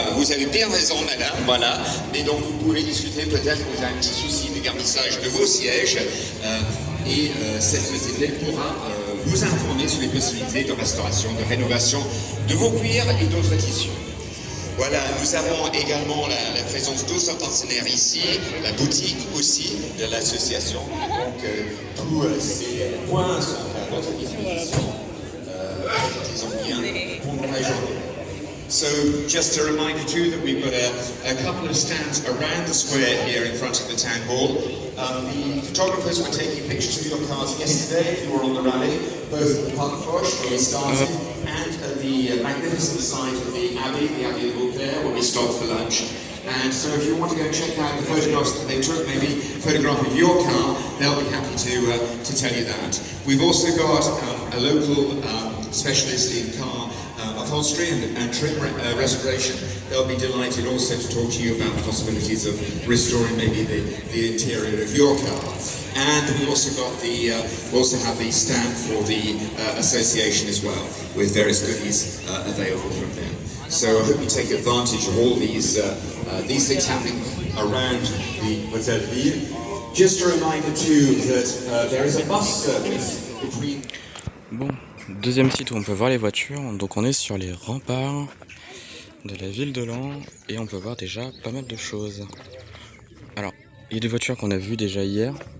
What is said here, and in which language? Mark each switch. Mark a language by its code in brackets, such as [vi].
[fr] Vous avez bien raison madame, voilà. Mais donc vous pouvez discuter, peut-être que vous avez un petit souci de garnissage de vos sièges et cette société pourra vous informer sur les possibilités de restauration, de rénovation de vos cuirs et d'autres tissus. Voilà, nous avons également la présence d'autres partenaires ici, la boutique aussi de l'association. Donc tous ces points sont à votre disposition. Ils ont bien pendant la journée. [en] So just a reminder too that we've got a couple of stands around the square here in front of the town hall. The photographers were taking pictures of your cars yesterday if you were on the rally, both at the Park Foch where we started and at the magnificent site of the Abbey of Beauclair where we stopped for lunch. And so if you want to go check out the photographs that they took, maybe a photograph of your car, they'll be happy to tell you that. We've also got a local specialist in car upholstery and trim restoration. They'll be delighted also to talk to you about the possibilities of restoring maybe the interior of your car. And we also have the stand for the association as well, with various goodies available from them. So I hope you take advantage of all these things happening around the Hotel de Ville. Just a reminder too that there is a bus service between. [fr] Bon, deuxième site où on peut voir les voitures. Donc on est sur les remparts de la ville de Laon et on peut voir déjà pas mal de choses. Alors, il y a des voitures qu'on a vues déjà hier.